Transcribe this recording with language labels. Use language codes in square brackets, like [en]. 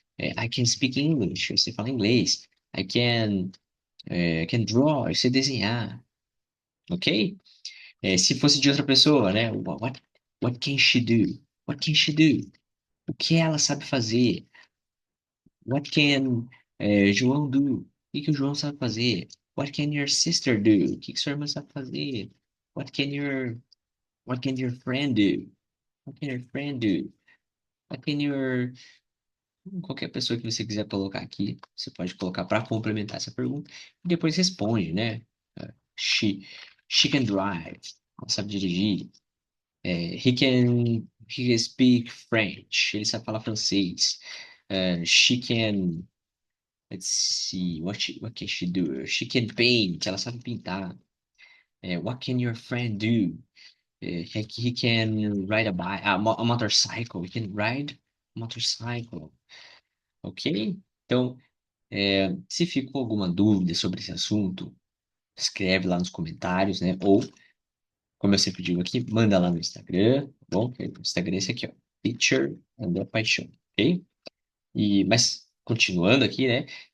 [en] I can speak English, [pt] eu sei falar inglês. [en] I can draw, [pt] eu sei desenhar, [en] ok? [pt] Se fosse de outra pessoa, né? [en] What can she do? What can she do? [pt] O que ela sabe fazer? [en] What can João do? [pt] O que que o João sabe fazer? [en] What can your sister do? [pt] O que que sua irmã sabe fazer? [en] What can your What can your friend do? What can your friend do? What can your [pt] Qualquer pessoa que você quiser colocar aqui, você pode colocar para complementar essa pergunta e depois responde, né? [en] Eh, She, she can drive. [pt] Ela sabe dirigir. [en] He can speak French. [pt] Ele sabe falar francês. [en] She can, let's see, what can she do? She can paint. [pt] Ela sabe pintar. [en] What can your friend do? He can ride a motorcycle. He can ride a motorcycle. Ok? [pt] Então, se ficou alguma dúvida sobre esse assunto, escreve lá nos comentários, né? Ou, como eu sempre digo aqui, manda lá no Instagram, tá bom? O Instagram é esse aqui, ó. Teacher André Paixão, ok? Continuando aqui, né?